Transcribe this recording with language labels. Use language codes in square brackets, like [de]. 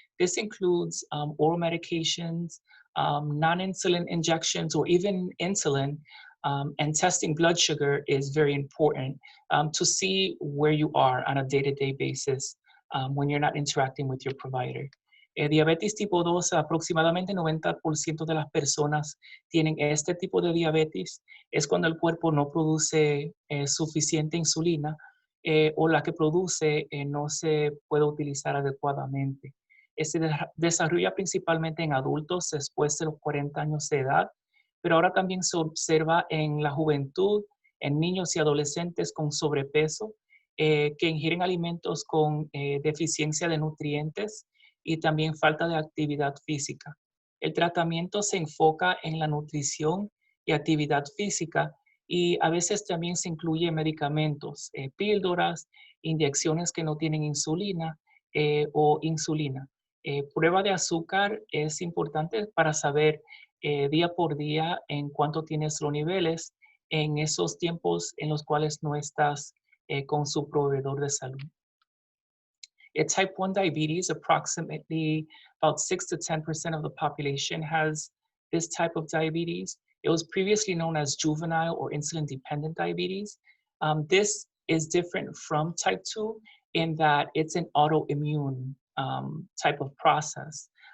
[en] This includes oral medications, non-insulin injections, or even insulin. And testing blood sugar is very important to see where you are on a day-to-day basis when you're not interacting with your provider. [es] Diabetes tipo 2, aproximadamente 90% de las personas tienen este tipo de diabetes. Es cuando el cuerpo no produce suficiente insulina o la que produce no se puede utilizar adecuadamente. Se desarrolla principalmente en adultos después de los 40 años de edad, pero ahora también se observa en la juventud, en niños y adolescentes con sobrepeso, que ingieren alimentos con deficiencia de nutrientes y también falta de actividad física. El tratamiento se enfoca en la nutrición y actividad física y a veces también se incluye medicamentos, píldoras, inyecciones que no tienen insulina o insulina. Prueba de azúcar es importante para saber día por día en cuánto tienes los niveles en esos tiempos en los cuales no estás con su proveedor de salud. [en] Type 1 diabetes, approximately about 6 to 10% of the population has this type of diabetes. It was previously known as juvenile or insulin-dependent diabetes. This is different from type 2 in that it's an autoimmune type of process.